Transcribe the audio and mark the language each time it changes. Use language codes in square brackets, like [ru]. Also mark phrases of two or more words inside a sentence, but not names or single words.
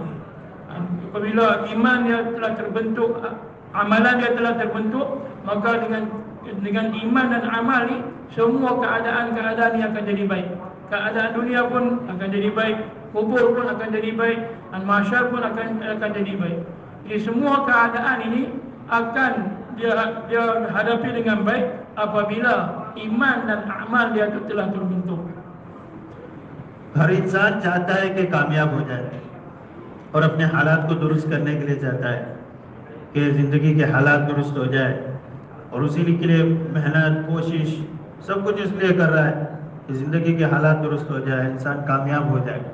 [ms] Apabila iman dia telah terbentuk, amalan dia telah terbentuk, maka dengan iman dan amal ni, semua keadaan-keadaan yang akan jadi baik. Keadaan dunia pun akan jadi baik, kubur pun akan jadi baik, dan mahsyar pun akan jadi baik. Jadi semua keadaan ini akan dia hadapi dengan baik apabila iman dan amal dia itu telah terbentuk. [hi] हर इंसान चाहता है कि कामयाब हो जाए और अपने हालात को दुरुस्त करने के लिए चाहता है कि ज़िंदगी के हालात दुरुस्त हो जाए, और उसी के लिए मेहनत, कोशिश, सब कुछ इसलिए कर रहा है कि ज़िंदगी के हालात दुरुस्त हो जाए, इंसान कामयाब हो जाए।